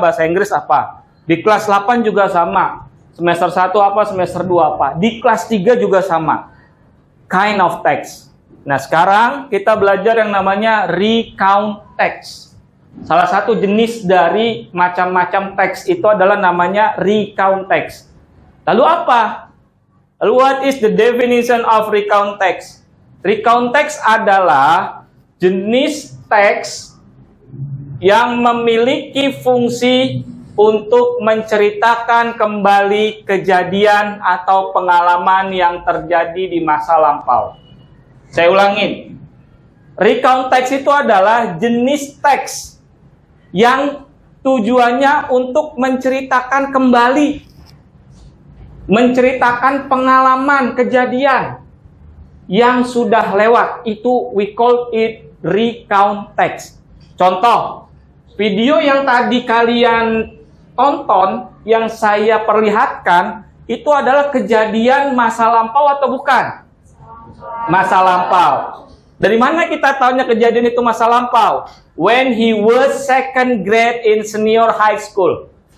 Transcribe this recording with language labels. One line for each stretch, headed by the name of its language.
Indonesian: Bahasa Inggris apa? Di kelas 8 juga sama. Semester 1 apa? Semester 2 apa? Di kelas 3 juga sama.
English: Kind of text.
Indonesian: Nah, sekarang kita belajar yang namanya recount text. Salah satu jenis dari macam-macam teks itu adalah namanya recount text. Lalu apa?
English: Lalu what is the definition of recount text?
Indonesian: Recount text adalah jenis teks yang memiliki fungsi untuk menceritakan kembali kejadian atau pengalaman yang terjadi di masa lampau. Saya ulangin. Recount text itu adalah jenis teks yang tujuannya untuk menceritakan kembali, menceritakan pengalaman kejadian yang sudah lewat. Itu
English: we call it
Indonesian: recount text. Contoh, video yang tadi kalian tonton, yang saya perlihatkan, itu adalah kejadian masa lampau atau bukan? Masa lampau. Dari mana kita tahunya kejadian itu masa lampau?
English: When he was second grade in senior high school.